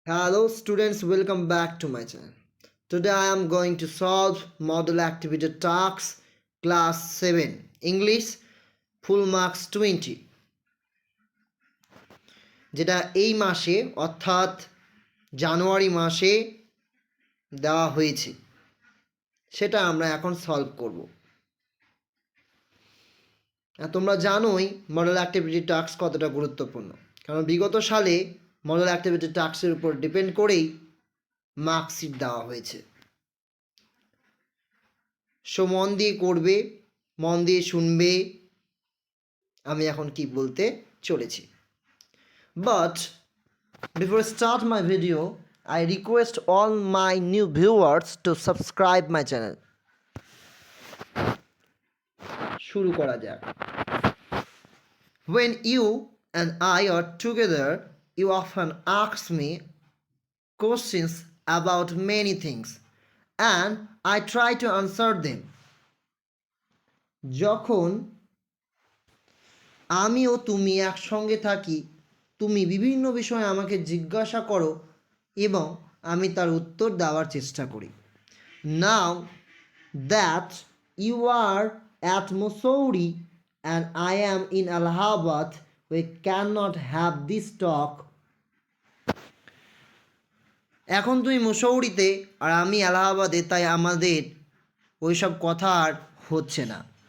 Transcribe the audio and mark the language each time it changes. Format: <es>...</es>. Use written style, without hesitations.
<en>Hello students, welcome back to my channel. Today I am going to solve model activity tasks class 7 English full marks 20</en> <bn>যেটা এই মাসে অর্থাৎ জানুয়ারি মাসে দেওয়া হয়েছে সেটা আমরা এখন সলভ করব। তোমরা জানোই মডেল অ্যাক্টিভিটি টাস্ক কতটা গুরুত্বপূর্ণ, কারণ বিগত সালে মডেল অ্যাক্টিভিটি টাস্কের উপর ডিপেন্ড করেই মার্কশিট দেওয়া হয়েছে। সো মন দিয়ে করবে, মন দিয়ে শুনবে আমি এখন কি বলতে চলেছি।</bn> <en>But before start my video I request all my new viewers to subscribe my channel.</en> <bn>শুরু করা যাক।</bn> <en>When you and I are together, you often ask me questions about many things and I try to answer them.</en> <bn>যখন আমি ও তুমি একসঙ্গে থাকি, তুমি বিভিন্ন বিষয়ে আমাকে জিজ্ঞাসা করো এবং আমি তার উত্তর দেওয়ার চেষ্টা করি।</bn> <en>Now that you are at Mussoorie and I am in Allahabad, we cannot have this talk.</en> <bn>এখন তুমি মুসৌরিতে আর আমি এলাহাবাদে, তাই আমাদের ওইসব কথা আর হচ্ছে না।</bn>